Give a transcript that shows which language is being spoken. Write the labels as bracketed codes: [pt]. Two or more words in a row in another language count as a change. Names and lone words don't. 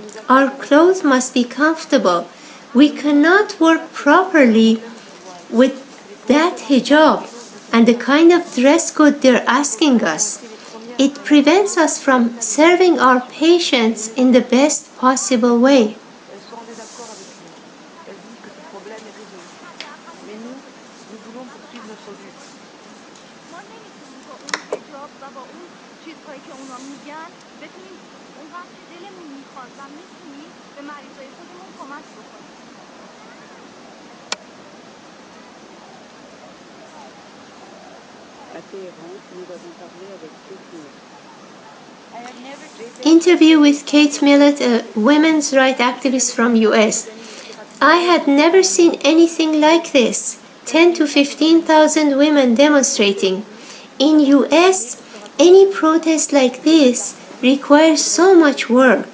[en] Our clothes must be comfortable. We cannot work properly with that hijab and the kind of dress code they're asking us. It prevents us from serving our patients in the best possible way. [fr] Elle soit en désaccord avec lui. Elle dit que ce problème est résolu. Mais nous voulons poursuivre notre lutte. [fa] ما نمیتونیم با اون حجاب و با اون چیزهایی که اونا میگن بتونیم اونقدر که دلمون میخواد و میتونیم به مریضای خودمون کمک بکنیم. [fr] À Téhéran, nous avons parlé avec Kate Millett. [en] Interview with Kate Millett, a women's rights activist from US. I had never seen anything like this. 10 to 15,000 women demonstrating. In US, any protest like this requires so much work.